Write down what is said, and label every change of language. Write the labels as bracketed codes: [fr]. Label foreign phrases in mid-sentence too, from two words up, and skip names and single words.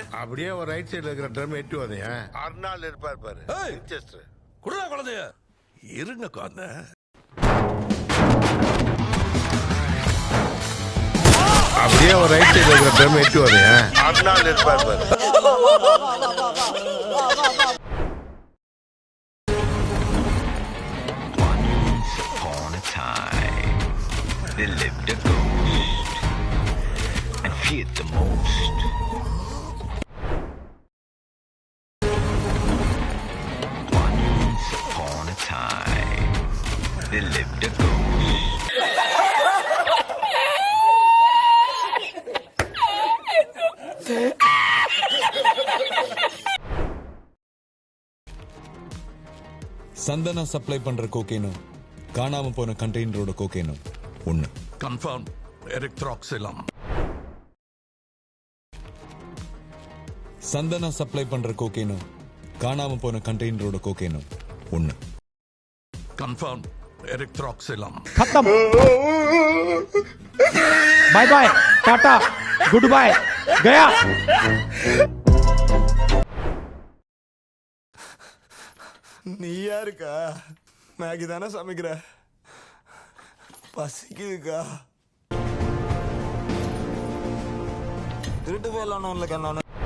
[ta] அப்படியே ஒரு [en] right sideல [ta] இருக்கிற ட்ரம் எட்டு வந்தேன். அருணாள் இருப்பார் பாரு. ஏய். Winchester. குடுடா குழந்தைய. இருங்க குழந்தை. அப்படியே ஒரு [en] right sideல [ta] இருக்கிற ட்ரம் எட்டு வந்தேன். அருணாள் இருப்பார் பாரு. [en] Upon a time, there lived a ghost and feared the most. Once upon a time, there lived a ghost. [ta] சந்தனா சப்ளை பண்ற கோகேனும் காணாம போன கண்டெய்னரோட கோகேனும் ஒண்ணு. கன்ஃபார்ம் எரித்ராக்சிலம். சந்தனா சப்ளை பண்ற கோகேனும் காணாம போன கண்டெய்னரோட கோகேனும் ஒண்ணு. கன்ஃபார்ம் எரித்ராக்சிலம். [en] खत्म bye bye tata good bye गया [ta] நீ யாருக்கா? மேகி தானே சமைக்கிற? பசிக்குதுக்கா. திருட்டு வேலை இல்லைக்கா நானு.